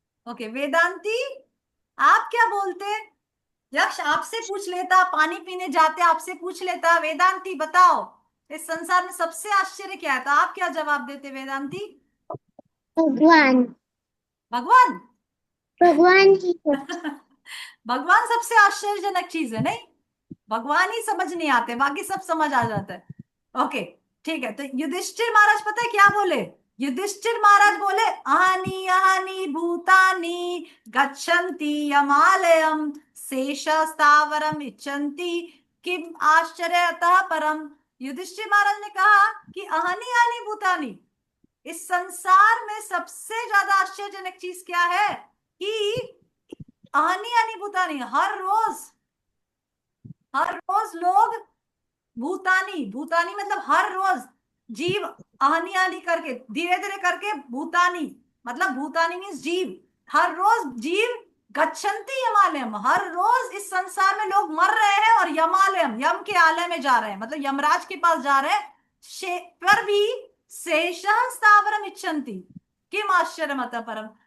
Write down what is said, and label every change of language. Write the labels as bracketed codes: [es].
[hi] Okay Vedanti, आप क्या बोलते? यक्ष आपसे पूछ लेता, पानी पीने जाते आपसे पूछ लेता, वेदांती बताओ इस संसार में सबसे आश्चर्य क्या है, तो आप क्या जवाब देते वेदांती? भगवान। भगवान। भगवान की। भगवान सबसे आश्चर्यजनक चीज है, नहीं? भगवान ही समझ नहीं आते, बाकी सब समझ आ जाता है। ओके ठीक है, तो युधिष्ठिर महाराज पता है क्या बोले? युधिष्ठिर महाराज बोले [sa] अहानि अहानि भूतानि गच्छन्ति यमालयम शेष स्थावरम इच्छन्ति किम आश्चर्यतः परम। [hi] युधिष्ठिर महाराज ने कहा कि [sa] अहानि अहानि भूतानि, [hi] इस संसार में सबसे ज्यादा आश्चर्यजनक चीज क्या है कि अहानि अहानि भूतानि, हर रोज लोग, भूतानी, भूतानी मतलब हर रोज जीव, आहनी आहनी करके धीरे धीरे करके भूतानी, मतलब भूतानी मीन्स जीव, हर रोज जीव [sa] गच्छन्ति यमालयम, [hi] हर रोज इस संसार में लोग मर रहे हैं और यमालयम, यम के आलय में जा रहे हैं, मतलब यमराज के पास जा रहे हैं, पर भी [sa] शेषः स्थावरम इच्छन्ति किम आश्चर्यमतः परम।